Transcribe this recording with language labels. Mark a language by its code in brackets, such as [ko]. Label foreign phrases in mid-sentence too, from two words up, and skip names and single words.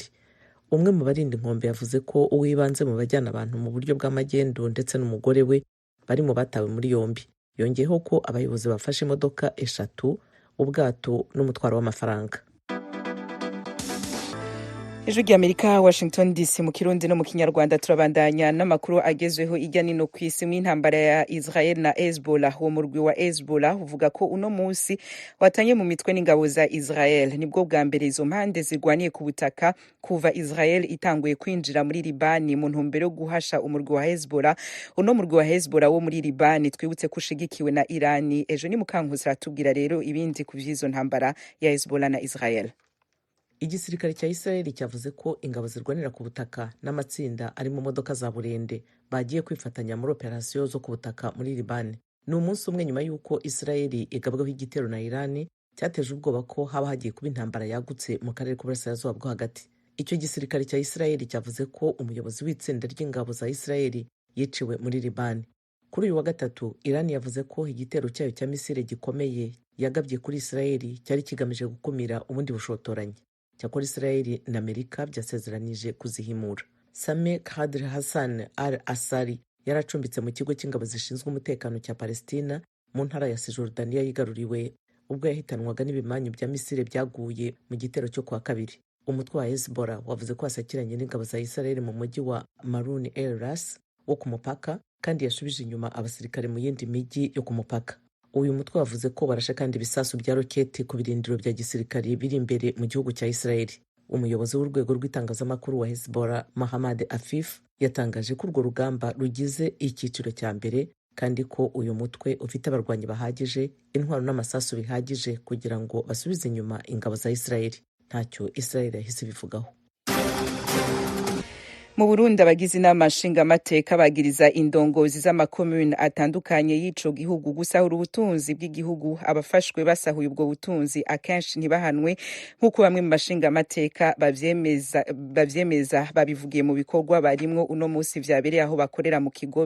[rw] Umwe mu barinda inkombe yavuze ko uwibanze mu bajyana abantu mu buryo bw'amagendo ndetse n'umugore we bari mu batawe muri yombi. Yongeyeho ko abayobozi bafashe imodoka 3, ubwato n'umutwaro w'amafaranga. Ijwi ry'Amerika, Washington DC, mu Kirundi no mu Kinyarwanda. [rn] Turabandanya n'amakuru agezweho ijya nino kw'isi mu intambara ya Israel na Hezbollah. Uwo murwi wa Hezbollah uvuga ko uno musi watanye mu mitwe n'ingabo za Israel. Nibwo bwa mbere izo mpande zirwaniye ku butaka kuva Israel itanguye kwinjira muri Libani mu ntumbero yo guhasha umurwi wa Hezbollah. Uno murwi wa Hezbollah wo muri Libani twibutse kushigikiwe na Irani. Ejo ni Mukankusi aratubwira rero ibindi ku vy'izo ntambara ya Hezbollah na Israel. [rw] Igisirikare cya Israel cyavuze ko ingabo zirwanira ku butaka n'amatsinda ari mu modoka za burende bagiye kwifatanya muri operasiyo zo ku butaka muri Libani. Ni umunsi umwe nyuma y'uko Israel igabwaho igitero na Irani cyateje ubwoba ko haba hagiye kuba intambara yagutse mu karere k'uburasirazuba bwo hagati. Icyo gisirikare cya Israel cyavuze ko umuyobozi w'itsinda ry'ingabo za Israel yiciwe muri Libani. Kuri uyu wa gatatu Irani yavuze ko igitero cyayo cya misile gikomeye yagabye kuri Israel cyari kigamije gukumira ubundi bushotoranyi. Cyakora Israel na Amerika byasezeranije kuzihimura. Same Khadr Hassan al-Asari yaracumbitse mu kigo cy'ingabo zishinzwe umutekano cya Palestina mu ntara ya Cisjordania yigaruriwe ubwo yahitanwaga n'ibimanyu bya misile byaguye mu gitero cyo kwa kabiri. Umutwe wa Hezbollah wavuze ko wasakiranye n'ingabo za Israel mu mujyi wa Marun el-Ras wo ku mupaka kandi yashubije inyuma abasirikare mu yindi mijyi yo ku mupaka. Uyu mutwe wavuze ko barashe kandi ibisasu bya roketi ku birindiro bya gisirikare biri imbere mu gihugu cya Israel. Umuyobozi w'urwego rw'itangazamakuru wa Hezbollah Mohammad Afif yatangaje ko urwo rugamba rugize icyiciro cya mbere kandi ko uyu mutwe ufite abarwanyi bahagije, intwaro n'amasasu bihagije kugira ngo basubize inyuma ingabo za Israel. Ntacyo Israel yahise bivugaho. [rn] Mu Burundi abagize inama nshingamateka bagiriza indongozi z'amakomune atandukanye y'ico gihugu gusahura ubutunzi bw'igihugu. Abafashwe basahuye ubwo butunzi akenshi ntibahanwe nk'uko bamwe mu mashingamateka bavyemeza babivugiye mu bikorwa barimwo uno musi vyabereye aho bakorera mu Kigobe.